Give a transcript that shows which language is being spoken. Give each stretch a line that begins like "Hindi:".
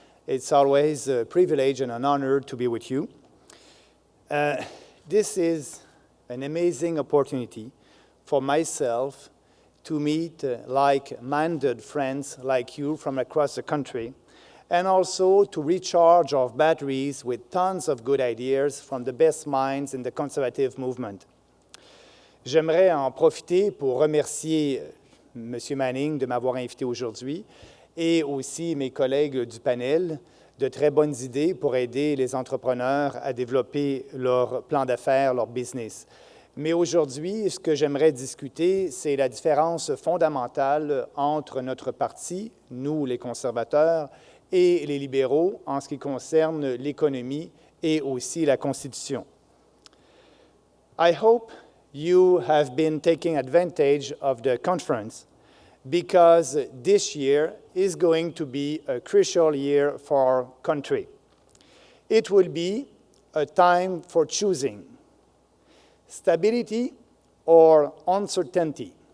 English: It's always a privilege and an honor to be with you. This is an amazing opportunity for myself to meet like-minded friends like you from across the country, and also to recharge our batteries with tons of good ideas from the best minds in the conservative movement.
French: J'aimerais en profiter pour remercier M. Manning de m'avoir invité aujourd'hui et aussi mes collègues du panel de très bonnes idées pour aider les entrepreneurs à développer leur plan d'affaires, leur business. Mais aujourd'hui, ce que j'aimerais discuter, c'est la différence fondamentale entre notre parti, nous les conservateurs, et les libéraux en ce qui concerne l'économie et aussi la Constitution.
English: I hope you have been taking advantage of the conference because this year is going to be a crucial year for our country. It will be a time for choosing stability or uncertainty.